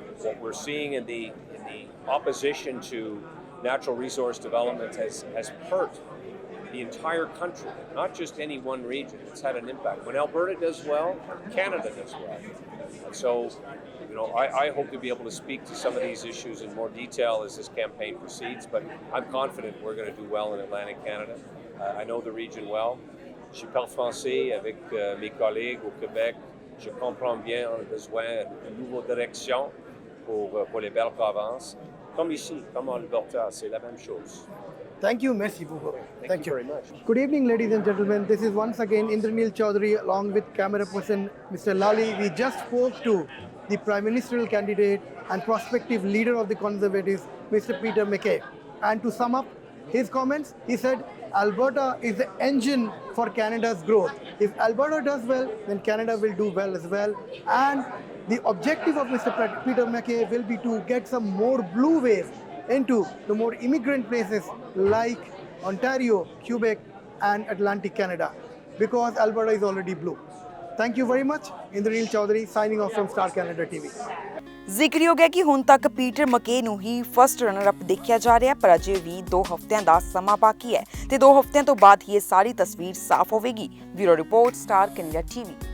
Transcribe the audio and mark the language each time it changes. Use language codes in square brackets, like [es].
[en] What we're seeing in the opposition to natural resource development has hurt the entire country, not just any one region. It's had an impact. When Alberta does well, Canada does well. And so, I hope to be able to speak to some of these issues in more detail as this campaign proceeds, but I'm confident we're going to do well in Atlantic Canada. I know the region well. [fr] Je parle français avec mes collègues au Québec. Je comprends bien le besoin d'une nouvelle direction pour les belles provinces. Comme ici, comme en Alberta, c'est la même chose. [en] Thank you, [fr] merci beaucoup. [en] Thank you very much. Good evening, ladies and gentlemen. This is once again Indranil Chaudhary along with camera person Mr. Lali. We just spoke to the Prime Ministerial candidate and prospective leader of the Conservatives, Mr. Peter Mackay. And to sum up his comments, he said, Alberta is the engine for Canada's growth. If Alberta does well, then Canada will do well as well. And the objective of Mr. Peter Mackay will be to get some more blue wave into the more immigrant places like Ontario, Quebec and Atlantic Canada, because Alberta is already blue. Thank you very much. Indranil Chaudhary signing off from Star Canada TV. [pa] ਜ਼ਿਕਰਯੋਗ ਹੈ ਕਿ ਹੁਣ ਤੱਕ Peter ਮਕੇ ਨੂੰ ਹੀ first runner up ਦੇਖਿਆ ਜਾ ਰਿਹਾ, ਪਰ ਅਜੇ ਵੀ 2 ਹਫ਼ਤਿਆਂ ਦਾ ਸਮਾਂ ਬਾਕੀ ਹੈ ਤੇ 2 ਹਫ਼ਤਿਆਂ ਤੋਂ ਬਾਅਦ ਹੀ ਇਹ ਸਾਰੀ ਤਸਵੀਰ ਸਾਫ਼ ਹੋਵੇਗੀ। Bureau report, star Canada TV।